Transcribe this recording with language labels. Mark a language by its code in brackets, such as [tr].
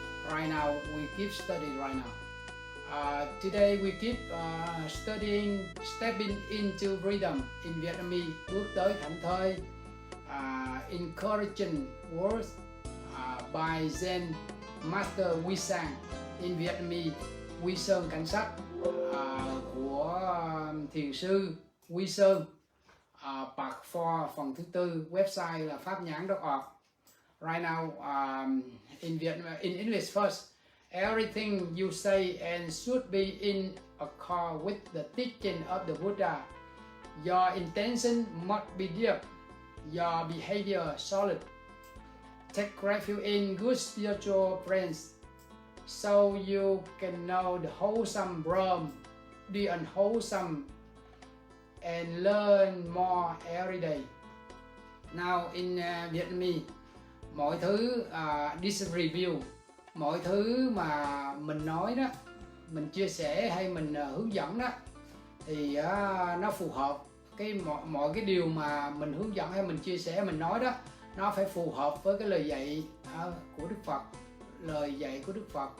[en] Right now we keep studying right now. Today we keep studying stepping into freedom in Vietnamese. [vi] Bước tới thảnh thơi. [en] Encouraging words by Zen Master Guishan in Vietnamese. [vi] Guishan Cảnh sách của thiền sư Guishan. [en] Part 4 [vi] phần thứ 4, website là pháp nhãn.org. [en] Right now, in English first, everything you say and should be in accord with the teaching of the Buddha. Your intention must be deep, your behavior solid. Take refuge in good spiritual friends, so you can know the wholesome from the unwholesome and learn more every day. Now in Vietnamese, [vi] mọi thứ [en] this review, [vi] mọi thứ mà mình nói đó, mình chia sẻ hay mình hướng dẫn đó thì nó phù hợp mọi cái điều mà mình hướng dẫn hay mình chia sẻ mình nói đó, nó phải phù hợp với cái lời dạy của Đức Phật, lời dạy của Đức Phật.